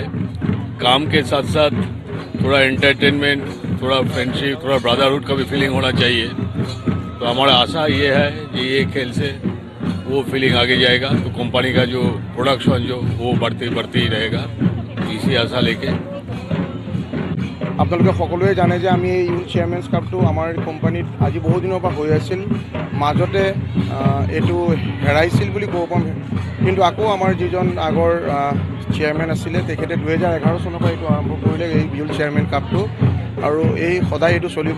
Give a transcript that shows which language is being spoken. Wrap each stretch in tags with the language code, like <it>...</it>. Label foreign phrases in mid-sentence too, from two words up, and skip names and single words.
<hi>काम के साथ साथ थोड़ा एंटरटेनमेंट, थोड़ा फ्रेंडशिप, थोड़ा ब्रदरहुड का भी फीलिंग होना चाहिए। तो हमारा आशा ये है कि ये खेल से वो फीलिंग आगे जाएगा, तो कंपनी का जो प्रोडक्शन जो वो बढ़ती ही रहेगा, इसी आशा लेके।</hi> <as>আপোনালোকে সকলোৱে জানে যে আমি এই ইউথ চেয়াৰমেন্স কাপটো আমাৰ কোম্পানীত আজি বহু দিনৰ পৰা হৈ আছিল। মাজতে এইটো হেৰাইছিল বুলি ক'ব পাম, কিন্তু আকৌ আমাৰ যিজন আগৰ চেয়াৰমেন আছিলে তেখেতে 2011 চনৰ পৰা এইটো আৰম্ভ কৰিলে এই ইউথ চেয়াৰমেন কাপটো, আৰু এই সদায় এইটো চলিব।</as>